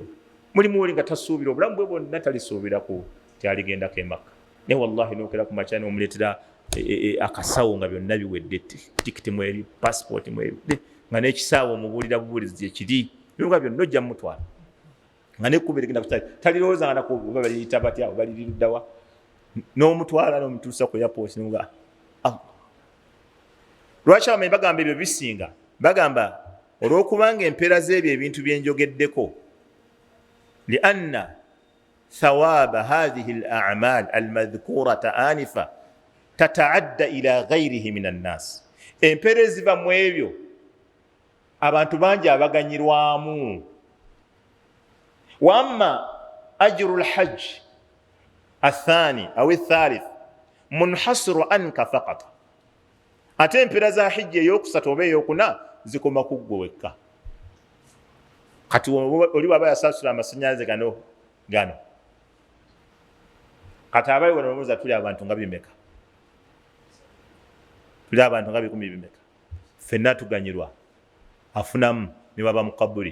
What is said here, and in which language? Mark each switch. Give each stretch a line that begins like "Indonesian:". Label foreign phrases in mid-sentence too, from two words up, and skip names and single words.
Ganda: Mulimu oli nga tasuubira obulamu bwe bwonna talisuubiraku tyaligendako e Makka, naye wallahi n'okera ku makya n'omuleetera akasawo nga byonna biwedde, tikiti mweri, passport mweri, nga n'ekisaawo omubuulira bubuulizi gye kiri, byonna byonna ojja mutwala nga nekkuba erigenda kutali talirowooza nga nako oba baliyita batya oba liriruddawa, n'omutwala n'omutuusa ku airport n'omuga. Lwaki abamanyi bagamba ebyo bisinga? Bagamba olw'okubanga empeera z'ebyo ebintu bye njogeddeko,
Arabic: لأن ثواب هذه الأعمال المذكورة آنفا تتعدى إلى غيره من الناس.
Ganda: Empeera eziva mu ebyo abantu bangi abaganyirwamu.
Arabic: وأما أجر الحج الثاني أو الثالث منحصر عنك فقط.
Ganda: Ate empeera za hijja ey'okusatu oba ey'okuna zikoma ku ggwe wekka. kati oli baba yasasula amasannyalaze gano kati abali wano olowooza tuli abantu nga bimeka, tuli abantu nga 10 bimeka, ffenna tuganyirwa afunamu ne baba mu kabuli.